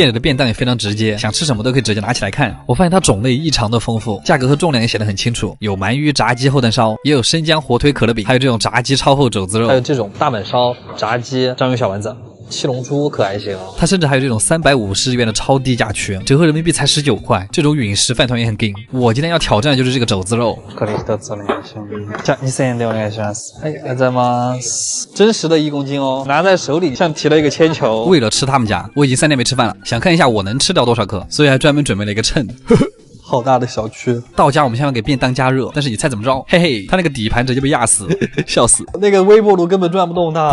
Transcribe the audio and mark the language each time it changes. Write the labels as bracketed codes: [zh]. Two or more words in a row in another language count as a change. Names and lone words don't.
[zh] 店里的便当也非常直接，想吃什么都可以直接拿起来看。我发现它种类异常的丰富，价格和重量也写得很清楚，有鳗鱼炸鸡厚蛋烧，也有生姜火腿可乐饼，还有这种炸鸡超厚肘子肉，还有这种大阪烧、炸鸡、章鱼小丸子。七龙珠可还行哦，它甚至还有这种350日元的超低价区，折合人民币才19块。这种陨石饭团也很劲。我今天要挑战的就是这个肘子肉。 [ja] じゃあ2000円でお願いします。ありがとうございます。 [zh] 真实的1公斤哦，拿在手里像提了一个铅球。为了吃他们家，我已经3天没吃饭了，想看一下我能吃掉多少克，所以还专门准备了一个秤。好大的小区。到家我们先要给便当加热，但是你猜怎么着？嘿嘿，他那个底盘直接被压死，笑死。那个微波炉根本转不动它。